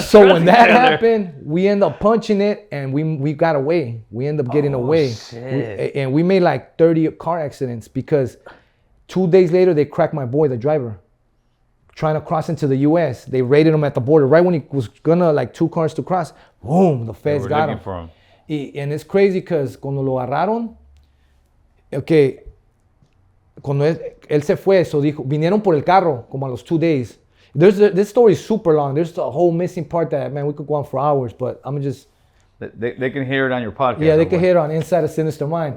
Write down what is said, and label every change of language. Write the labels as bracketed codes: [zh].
[en] So when that happened, we end up punching it, and we got away. We end up getting away. And we made like 30 car accidents because 2 days later, they cracked my boy, the driver, trying to cross into the U.S. They raided him at the border. Right when he was gonna, like 2 cars to cross, boom, the feds got him. For him. And it's crazy because [es] cuando lo agarraron, okay, cuando él se fue, so dijo, vinieron por el carro como a los 2 days. [en] This story is super long. There's a whole missing part that, man, we could go on for hours, but I'm just... They can hear it on your podcast. Yeah, they can hear it on Inside a Sinister Mind.